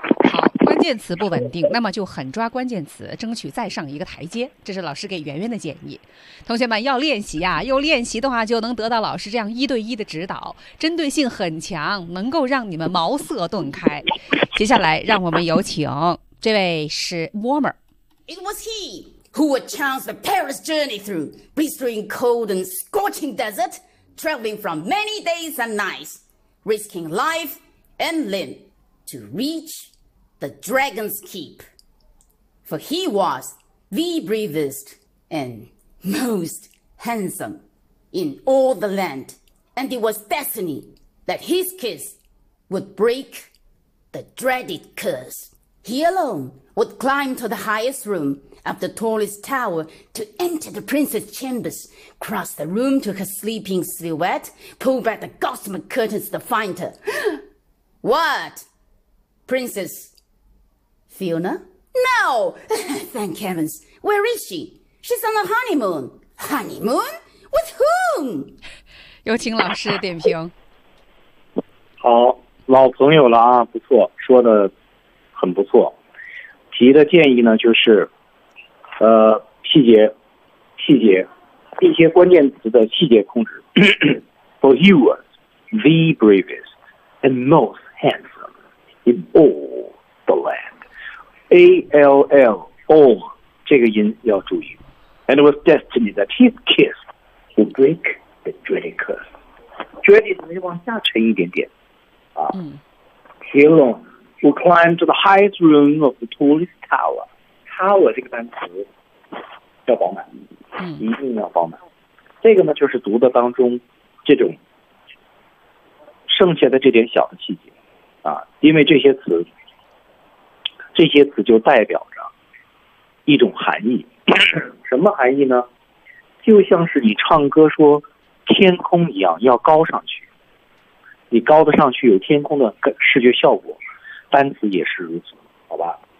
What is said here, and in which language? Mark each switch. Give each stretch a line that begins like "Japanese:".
Chinese: 好，关键词不稳定，那么就狠抓关键词，争取再上一个台阶，这是老师给圆圆的建议。同学们要练习啊，又练习的话就能得到老师这样一对一的指导，针对性很强，能够让你们茅塞顿开。接下来让我们有请这位是 Warmer。
English: It was heWho would chance the perilous journey through blistering cold and scorching desert, traveling from many days and nights, risking life and limb to reach the dragon's keep. For he was the bravest and most handsome in all the land, and it was destiny that his kiss would break the dreaded curse. He alone would climb to the highest room,Up the tallest tower to enter the princess chambers, cross the room to her sleeping silhouette, pull back the gossamer curtains to find her. What? Princess Fiona? No! Thank heavens. Where is she? She's on her honeymoon. Honeymoon? With whom?
Chinese: 有请老师点评。好，老朋友了啊，不错，说的很不错。提的建议呢，就是细节一些关键词的细节控制。
English: For you are the bravest and most handsome in all the land. A-L-L, all,
Chinese: 这个音要注意。
English: And it was destiny that his kiss would break the dreaded curse. Dreaded
Chinese: 怎么就往下沉一点点啊、
English: He alone would climb to the highest room of the tallest tower.
Chinese: Tower 这个单词要饱满、一定要饱满。这个呢就是读的当中这种剩下的这点小的细节啊，因为这些词就代表着一种含义。什么含义呢？就像是你唱歌说天空一样，要高上去，你高得上去有天空的视觉效果，单词也是如此，好吧。